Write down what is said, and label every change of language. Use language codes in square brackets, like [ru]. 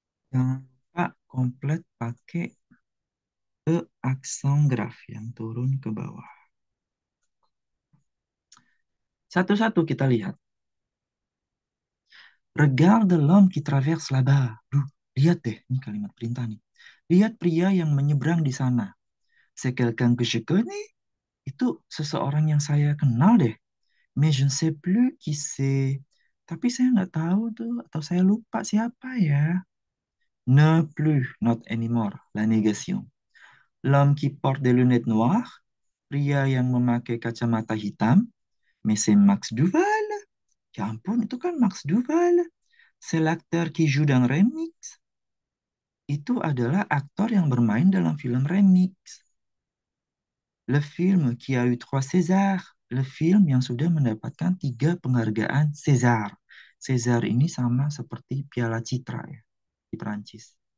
[id] Jangan lupa komplit pakai aksen graf yang turun ke bawah. Satu-satu kita lihat. [fr] Regarde l'homme qui traverse là-bas. [id] Duh, lihat deh, ini kalimat perintah nih. Lihat pria yang menyeberang di sana. [fr] C'est quelqu'un que je connais. [id] Itu seseorang yang saya kenal deh. [fr] Mais je ne sais plus qui c'est. [id] Tapi saya nggak tahu tuh, atau saya lupa siapa ya. [fr] Ne plus, [en] not anymore. [fr] La négation. L'homme qui porte des lunettes noires. [id] Pria yang memakai kacamata hitam. [fr] Mais c'est Max Duval. [id] Ya ampun, itu kan Max Duval. [fr] C'est l'acteur qui joue dans Remix. [id] Itu adalah aktor yang bermain dalam film Remix. [fr] Le film qui a eu 3 César. [id] Le film yang sudah mendapatkan 3 penghargaan César. César ini sama seperti Piala Citra ya di Perancis.